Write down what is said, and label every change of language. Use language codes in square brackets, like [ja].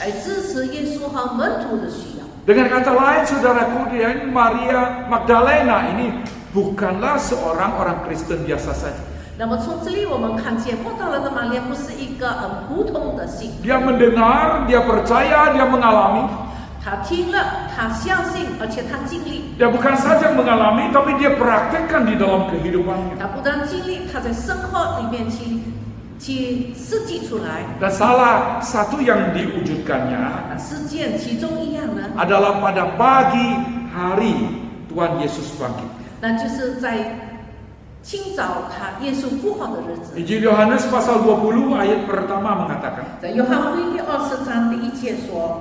[zh] 来支持耶稣和门徒的需要。 [id] Dengan kata lain, saudaraku, Maria Magdalena ini bukanlah seorang orang Kristen biasa saja. [zh] 那么从这里我们看见，莫大拉的玛利亚不是一个很普通的信， [id] Dia mendengar, dia percaya, dia mengalami. [zh] 他听了，他相信，而且他经历。 [id] Dia bukan saja mengalami, tapi dia praktekkan di dalam kehidupannya. [zh] 他不但经历，他在生活里面去实际出来。 [id] Dan salah satu yang diwujudkannya [zh] 事件其中一样呢， [id] adalah pada pagi hari Tuhan Yesus bangkit. [zh] 那就是在清早耶稣复活的日子。 [id] Injil Yohanes pasal 20 ayat pertama mengatakan, [zh] 在约翰福音第20章第1节说，